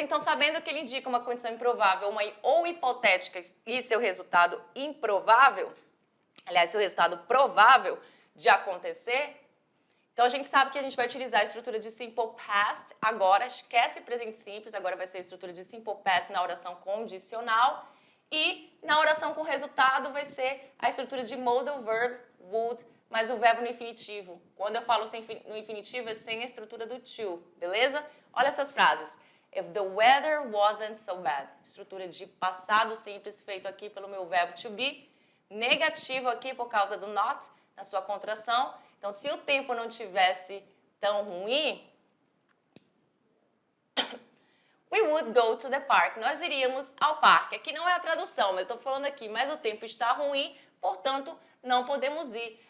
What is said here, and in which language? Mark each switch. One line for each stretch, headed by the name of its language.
Portuguese: Então, sabendo que ele indica uma condição improvável ou hipotética e seu resultado improvável, aliás, seu resultado provável de acontecer, então, a gente sabe que a gente vai utilizar a estrutura de simple past agora, esquece presente simples, agora vai ser a estrutura de simple past na oração condicional e na oração com resultado vai ser a estrutura de modal verb, would, mas o verbo no infinitivo. Quando eu falo no infinitivo é sem a estrutura do to, beleza? Olha essas frases.
English: If the weather wasn't so bad.
Portuguese: Estrutura de passado simples feito aqui pelo meu verbo to be. Negativo aqui por causa do not, na sua contração. Então, se o tempo não tivesse tão ruim,
English: we would go to the park.
Portuguese: Nós iríamos ao parque. Aqui não é a tradução, mas estou falando aqui, mas o tempo está ruim, portanto, não podemos ir.